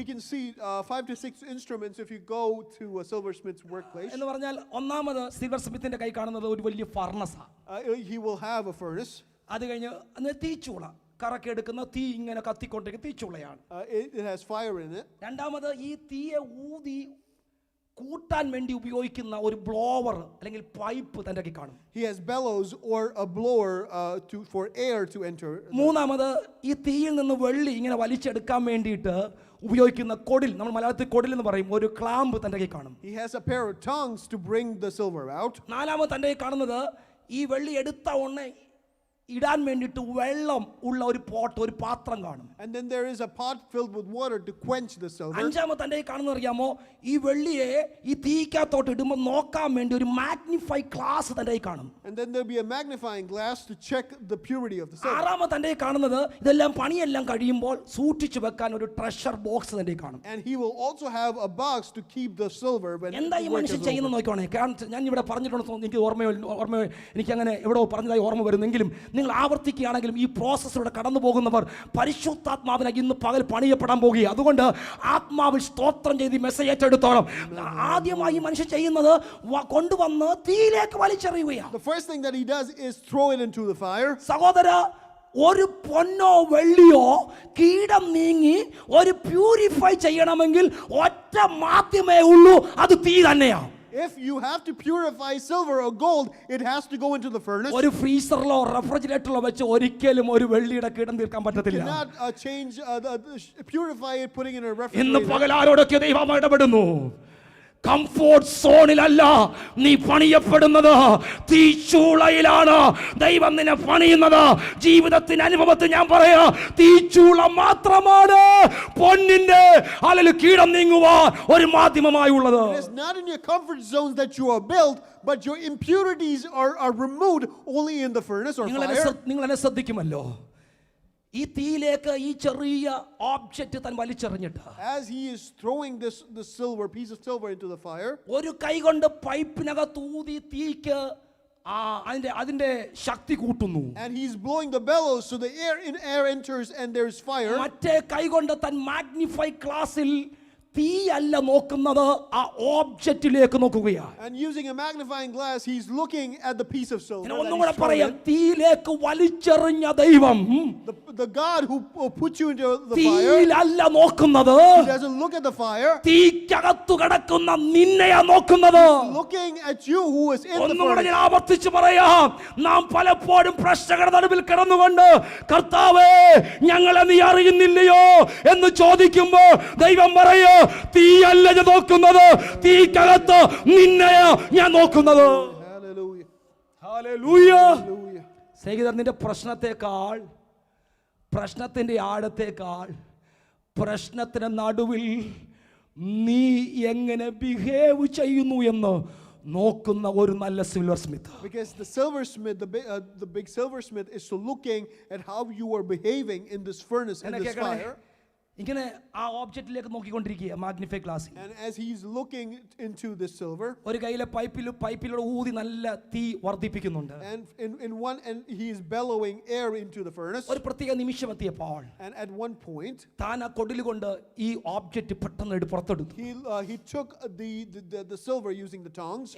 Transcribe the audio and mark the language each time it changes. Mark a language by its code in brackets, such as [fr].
[en] We can see 5 to 6 instruments if you go to a silversmith's workplace. [ml] എന്ന് പറഞ്ഞാൽ ഒന്നാമത് silver സ്മിത്തിന്റെ കൈ കാണുന്നത് ഒരു വലിയ ഫർണസാ. [en] He will have a furnace. [ml] അത് കഴിഞ്ഞ് തീച്ചൂള, കറക്കെടുക്കുന്ന തീ ഇങ്ങനെ കത്തിക്കൊണ്ടിരിക്കുന്ന തീച്ചൂളയാണ്. [en] It has fire in it. [ml] രണ്ടാമത് ഈ തീയെ ഊതി കൂട്ടാൻ വേണ്ടി ഉപയോഗിക്കുന്ന ഒരു ബ്ലോവർ അല്ലെങ്കിൽ പൈപ്പ് തന്റെ കൈ കാണും. [en] He has bellows or a blower for air to enter. [ml] മൂന്നാമത് ഈ തീയിൽ നിന്ന് വെള്ളി ഇങ്ങനെ വലിച്ചെടുക്കാൻ വേണ്ടിയിട്ട് ഉപയോഗിക്കുന്ന കൊടിൽ, നമ്മൾ മലയാളത്തിൽ കൊടിൽ എന്ന് പറയും, ഒരു ക്ലാമ്പ് തന്റെ കൈ കാണും. [en] He has a pair of tongs to bring the silver out. [ml] നാലാമത് തന്റെ കൈ കാണുന്നത് ഈ വെള്ളി എടുത്ത ഉടനെ ഇടാൻ വേണ്ടിയിട്ട് വെള്ളം ഉള്ള ഒരു പോട്ട്, ഒരു പാത്രം കാണും. [en] And then there is a pot filled with water to quench the silver. [ml] അഞ്ചാമത്തെ തന്റെ കാണുന്ന അറിയാമോ, ഈ വെള്ളിയെ ഈ തീക്കകത്തോട്ട് ഇടുമ്പോൾ നോക്കാൻ വേണ്ടി ഒരു മാഗ്നിഫൈ ഗ്ലാസ് തന്റെ കാണും. [en] And then there'll be a magnifying glass to check the purity of the silver. [ml] ആറാമത്തെ തന്റെ കാണുന്നത് ഇതെല്ലാം പണിയെല്ലാം കഴിയുമ്പോൾ സൂക്ഷിച്ചു വെക്കാൻ ഒരു ട്രഷർ ബോക്സ് തന്റെ കാണും. [en] And he will also have a box to keep the silver when [ml] എന്താ ഈ മനുഷ്യൻ ചെയ്യുന്നത് നോക്കിക്കോണേ. കാരണം ഞാൻ ഇവിടെ പറഞ്ഞിട്ടുണ്ടെന്ന് എനിക്ക് ഓർമ്മ എനിക്ക് അങ്ങനെ എവിടെ പറഞ്ഞതായി ഓർമ്മ വരുന്നെങ്കിലും നിങ്ങൾ ആവർത്തിക്കുകയാണെങ്കിലും ഈ പ്രോസസ്സിലൂടെ കടന്നു പോകുന്നവർ പരിശുദ്ധാത്മാവിനെ ഇന്ന് പകൽ പണിയപ്പെടാൻ പോകുക. അതുകൊണ്ട് ആത്മാവിൽ സ്തോത്രം ചെയ്ത് മെസ്സേജ് ഏറ്റെടുത്തോളം. ആദ്യമായി ഈ മനുഷ്യൻ ചെയ്യുന്നത് കൊണ്ടുവന്ന് തീയിലേക്ക് വലിച്ചെറിയുകയാണ്. [en] The first thing that he does is throw it into the fire. [ml] സഹോദര, ഒരു പൊന്നോ വെള്ളിയോ കീടം നീങ്ങി ഒരു പ്യൂരിഫൈ ചെയ്യണമെങ്കിൽ ഒറ്റ മാധ്യമേ ഉള്ളൂ, അത് തീ തന്നെയാണ്. [en] If you have to purify silver or gold, it has to go into the furnace. [ml] ഒരു ഫ്രീസറിലോ റെഫ്രിജറേറ്ററിലോ വെച്ച് ഒരിക്കലും ഒരു വെള്ളിയുടെ കീടം തീർക്കാൻ പറ്റത്തില്ല. [en] You cannot change purify it putting in a [ml] ഇന്ന് [en] refrigerator. [ml] പകൽ ആരോടൊക്കെ ദൈവം ഇടപെടുന്നു. കംഫോർട്ട് സോണിലല്ല നീ പണിയപ്പെടുന്നത്, തീച്ചൂളയിലാണ് ദൈവം നിന്നെ പണിയുന്നത്. ജീവിതത്തിന്റെ അനുഭവത്തിൽ ഞാൻ പറയാ, തീച്ചൂള മാത്രമാണ് പൊന്നിന്റെ അല്ലെങ്കിൽ കീടം നീങ്ങുവാൻ ഒരു മാധ്യമമായി ഉള്ളത്. [en] It is not in your comfort zones that you are built, but your impurities are removed only in the furnace or fire. [ml] നിങ്ങൾ എന്നെ ശ്രദ്ധിക്കുമല്ലോ, ഈ തീയിലേക്ക് ഈ ചെറിയ ഓബ്ജക്റ്റ് താൻ വലിച്ചെറിഞ്ഞിട്ട് [en] As he is throwing this silver piece of silver into the fire, [ml] ഒരു കൈ കൊണ്ട് പൈപ്പിനകത്ത് ഊതി തീക്ക് അതിന്റെ ശക്തി കൂട്ടുന്നു. [en] and he's blowing the bellows so the air enters and there's fire. [ml] മറ്റേ കൈ കൊണ്ട് താൻ മാഗ്നിഫൈ ക്ലാസ്സിൽ തീ അല്ല നോക്കുന്നത്, ആ ഓബ്ജക്റ്റിലേക്ക് നോക്കുകയാണ്. [en] And using a magnifying glass, he's looking at the piece of silver. [ml] ഒന്നും കൂടെ പറയാം, തീയിലേക്ക് വലിച്ചെറിഞ്ഞ ദൈവം [en] The God who put you into the fire, [ml] തീയിലല്ല നോക്കുന്നത്, [en] he doesn't look at the fire. [ml] തീക്കകത്തു കിടക്കുന്ന നിന്നെയാ നോക്കുന്നത്. [en] Looking at you who is in the [ml] ഒന്നുകൂടെ ഞാൻ [en] fire. [ml] ആവർത്തിച്ച് പറയാം, നാം പലപ്പോഴും പ്രശ്നങ്ങളുടെ നടുവിൽ കിടന്നുകൊണ്ട് കർത്താവേ ഞങ്ങളെ നീ അറിയുന്നില്ലയോ എന്ന് ചോദിക്കുമ്പോൾ ദൈവം പറയോ, തീയല്ല ഞാൻ നോക്കുന്നത്, തീക്കകത്ത് നിന്നെയാ ഞാൻ നോക്കുന്നത്. [en] Hallelujah. [ml] ഹല്ലേലൂയ. [en] Hallelujah. [ml] സ്നേഹിതർ, നിന്റെ പ്രശ്നത്തെക്കാൾ, പ്രശ്നത്തിന്റെ ആഴത്തേക്കാൾ, പ്രശ്നത്തിന് നടുവിൽ നീ എങ്ങനെ ബിഹേവ് ചെയ്യുന്നു എന്ന് നോക്കുന്ന ഒരു നല്ല silver Smith. [en] Because the silversmith, the big silversmith is looking at how you are behaving in this furnace, in this fire. [ml] ഇങ്ങനെ ആ ഓബ്ജക്റ്റിലേക്ക് നോക്കിക്കൊണ്ടിരിക്കുക മാഗ്നിഫൈ ക്ലാസ്സിൽ. [en] And as he's looking into this silver, [ml] ഒരു കയ്യിലെ പൈപ്പിലൂടെ ഊതി നല്ല തീ വർദ്ധിപ്പിക്കുന്നുണ്ട്. [en] and in one end he is bellowing air into the furnace. [ml] ഒരു പ്രത്യേക നിമിഷം എത്തിയപ്പോൾ [en] And at one point [ml] താൻ ആ കൊടിൽ കൊണ്ട് ഈ ഓബ്ജക്റ്റ് പെട്ടെന്ന് പുറത്തെടുത്തു. [en] he took the silver using the tongs,